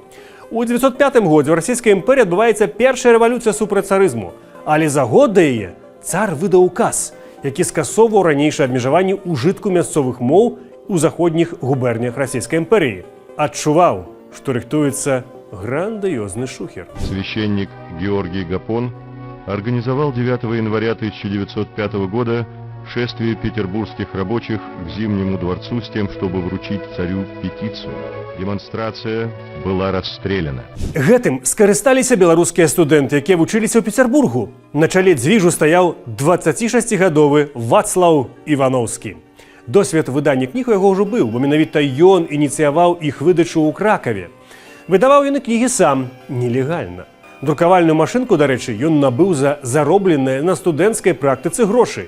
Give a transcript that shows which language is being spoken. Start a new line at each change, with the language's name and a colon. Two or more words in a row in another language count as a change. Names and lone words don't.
Belarusian: У 905 годзе ў расійскай імперыі адбываецца першая рэвалюцыя супраць царызму, але за год да яе цар выдаў указ, які скасоўваў ранейшыя абмежаванні ўжытку мясцовых моў у заходніх губернях расійскай імперыі. Адчуваў, што рыхтуецца грандыёзны шухер.
Russian: Священник Георгий Гапон организовал 9 января 1905 года шествие петербургских рабочих к Зимнему дворцу с тем, чтобы вручить царю петицию. Демонстрация была расстреляна.
Belarusian: Гэтым скарысталіся беларускія студэнты, якія вучыліся ў Петербургу. На чале дзвіжу стаяў 26-гадовы Вацлаў Івановскі. Досвед выдання кніг у яго ўжо быў, бо менавіта ён ініцыяваў іх выдачу ў Кракаве. Выдаваў ён і кнігі сам, нелегальна. Друкавальную машынку, дарэчы, ён набыў за заробленыя на студэнцкай практыцы грошы.